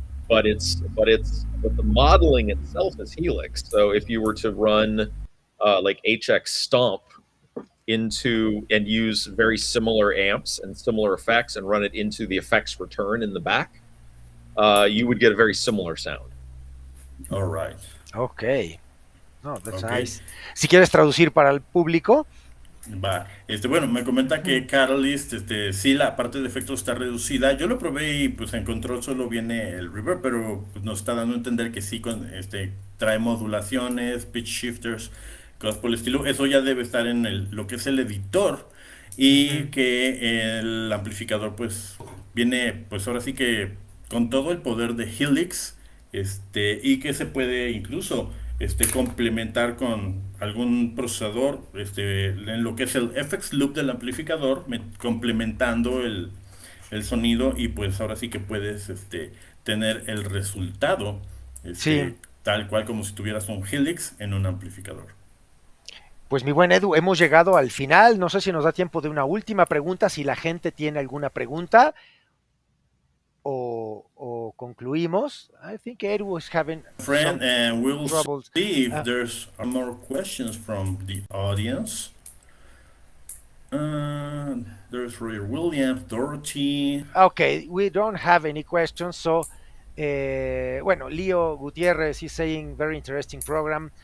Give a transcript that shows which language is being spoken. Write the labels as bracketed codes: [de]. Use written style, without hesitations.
[en] But the modeling itself is Helix. So if you were to run like HX Stomp into and use very similar amps and similar effects and run it into the effects return in the back, you would get a very similar sound. All right. Okay. No, that's nice. [es] Si quieres traducir para el público. Va. Bueno, me comenta que Catalyst, sí, la parte de efectos está reducida. Yo lo probé y pues en control solo viene el reverb, pero pues, nos está dando a entender que sí trae modulaciones, pitch shifters, cosas por el estilo. Eso ya debe estar en lo que es el editor, y que el amplificador pues viene pues ahora sí que con todo el poder de Helix, y que se puede incluso complementar con algún procesador en lo que es el FX loop del amplificador, complementando el sonido, y pues ahora sí que puedes tener el resultado tal cual como si tuvieras un Helix en un amplificador. Pues mi buen Edu, hemos llegado al final. No sé si nos da tiempo de una última pregunta, si la gente tiene alguna pregunta, o concluimos. [en] I think Edu is having friend, and we'll troubles. See if there's more questions from the audience. There's Roger Williams, Dorothy. Okay, we don't have any questions, so bueno, Leo Gutierrez is saying very interesting program.